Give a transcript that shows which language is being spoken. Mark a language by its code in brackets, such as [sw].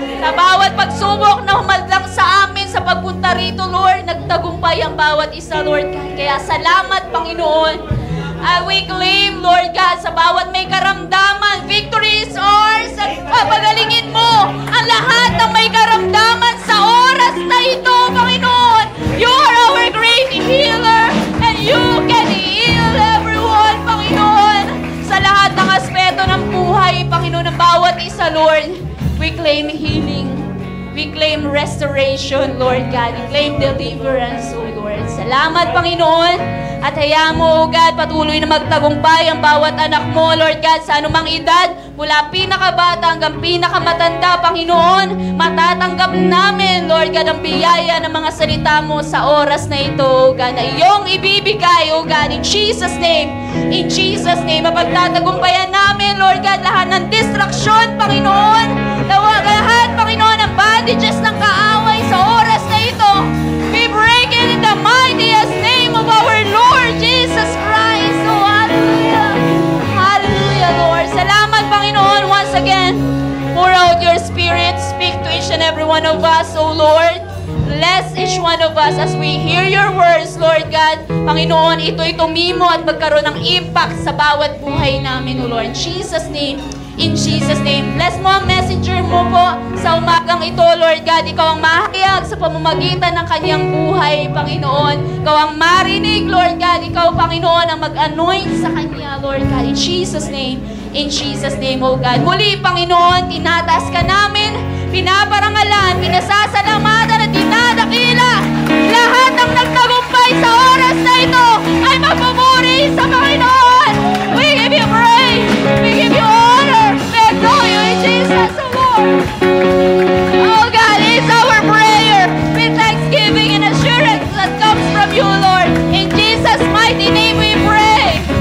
[tl] Sa bawat pagsubok na humadlang sa amin sa pagpunta rito, Lord, nagtagumpay ang bawat isa, Lord God. Kaya salamat, Panginoon. [en] And we claim, [tl] Lord God, sa bawat may karamdaman, [en] victory is ours. [tl] At papagalingin mo ang lahat ng may karamdaman sa oras na ito, Panginoon. [en] You are our great healer and you can heal everyone, Panginoon. [tl] Sa lahat ng aspeto ng buhay, Panginoon, ng bawat isa, Lord, [en] we claim healing. We claim restoration, Lord God. We claim deliverance, O Lord. [tl] Salamat, Panginoon. At hayaan mo, O God, patuloy na magtagumpay ang bawat anak mo, Lord God, sa anumang edad, mula pinakabata hanggang pinakamatanda, Panginoon. Matatanggap namin, Lord God, ang biyaya ng mga salita mo sa oras na ito, O God, na iyong ibibigay, O God, [en] in Jesus' name. In Jesus' name, [tl] mapagtatagumpayan namin, Lord God, lahat ng distraksyon, Panginoon. Lahat, Panginoon, ang bandages ng kaaway sa oras na ito. [en] We break it in the mightiest name of our Lord Jesus Christ. Oh, hallelujah. Hallelujah, Lord. [tl] Salamat, Panginoon, [en] once again. Pour out your Spirit. Speak to each and every one of us, oh Lord. Bless each one of us as we hear your words, Lord God. [tl] Panginoon, ito'y tumimo at magkaroon ng impact sa bawat buhay namin, oh Lord. [en] In Jesus' name. In Jesus' name. [tl] Bless mo ang messenger mo po sa umagang ito, Lord God. Ikaw ang mahayag sa pamamagitan ng kanyang buhay, Panginoon. Ikaw ang marinig, Lord God. Ikaw, Panginoon, ang mag-anoint sa kanya, Lord God. [en] In Jesus' name. In Jesus' name, oh God. [tl] Muli, Panginoon, tinataas ka namin, pinaparangalan, pinasasalamatan at dinadakila. Lahat ng nagtagumpay sa oras na ito ay magpupuri sa Panginoon. [en] We give you praise. We give you honor. We adore you in Jesus, oh Lord. Oh God, it's our prayer with thanksgiving and assurance that comes from you, Lord. In Jesus' mighty name we pray.